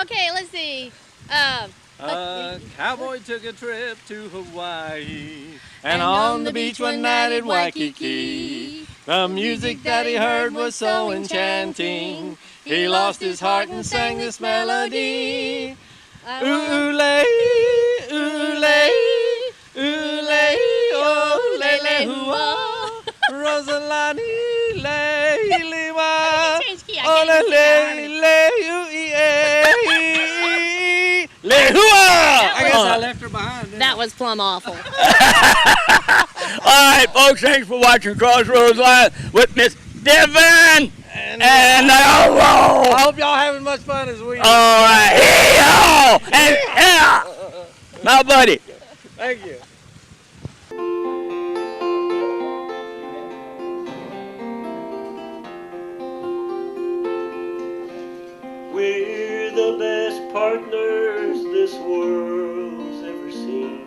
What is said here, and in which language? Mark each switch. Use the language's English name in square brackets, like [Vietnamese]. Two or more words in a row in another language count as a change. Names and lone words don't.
[English] Okay, let's see. Cowboy took a trip to Hawaii, and on the beach one night at Waikiki, the music that he heard was so enchanting, he lost his heart and sang this melody. [Hawaiian] Oolay, oolay, oolay, oh, lele, hua, Rosalani, le, liwa, oh, lele, le, le, hua. [English] I guess I left her behind. That was plumb awful. All right, folks, thanks for watching Crossroads Live with Miss Devin and I hope y'all having much fun as we are. All right, hee-haw! And yeah, my buddy. Thank you. We're the best partners this world's ever seen.